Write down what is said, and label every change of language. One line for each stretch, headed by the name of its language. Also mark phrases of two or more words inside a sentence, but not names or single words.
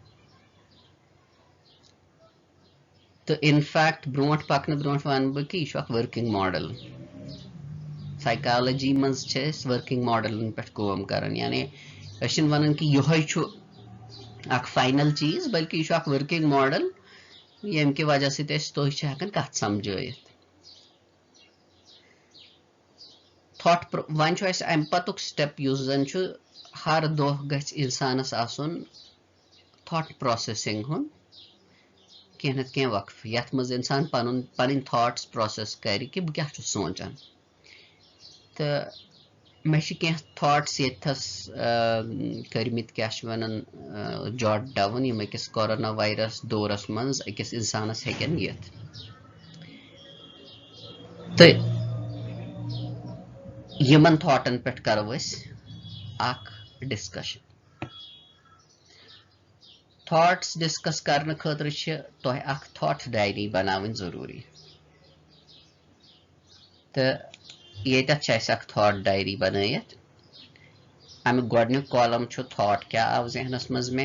Kashmiri: تہٕ انفیکٹ برونٛٹھ پکنہٕ برونٛٹھ ونہٕ بہٕ کہِ یہِ چھُ اکھ
English: working model
Kashmiri: سایکالجی منٛز چھِ أسۍ
English: working models
Kashmiri: پٮ۪ٹھ کٲم کران یعنی أسۍ چھِنہٕ ونان کہِ یِہوے چھُ اکھ فاینل چیٖز بلکہِ یہِ چھُ اکھ
English: working model
Kashmiri: ییٚمہِ کہِ وجہ سۭتۍ أسۍ تُہۍ چھِ ہٮ۪کان کتھ سمجھٲیِتھ وۄنۍ چھُ اسہِ امہِ پتُک سٹیپ یُس زن چھُ ہر دۄہ گژھِ انسانس آسُن
English: thought processing
Kashmiri: ہُنٛد کینٛہہ نتہٕ کینٛہہ وقفہٕ یتھ منٛز انسان پنٕنۍ تھاٹس پروسیس کرِ کہِ بہٕ کیٛاہ چھُس سونٛچان تہٕ مےٚ چھِ کینٛہہ تھاٹس ییٚتھس کٔرمٕتۍ کیٛاہ چھِ ونان
English: jot down
Kashmiri: یِم أکِس کورونا وایرس دورس منٛز أکِس انسانس ہیٚکن یِتھ تہٕ یِمن تھاٹن پٮ۪ٹھ کرو أسۍ اکھ ڈسکشن
English: thoughts discuss
Kashmiri: کرنہٕ خٲطرٕ چھِ تۄہہِ اکھ
English: thought diary
Kashmiri: بناوٕنۍ ضروٗری تہٕ ییٚتٮ۪تھ چھِ اسہِ اکھ
English: thought diary
Kashmiri: بنٲیِتھ امیُک گۄڈنیُک کالم چھُ تھاٹ کیٛاہ آو ذہنس منٛز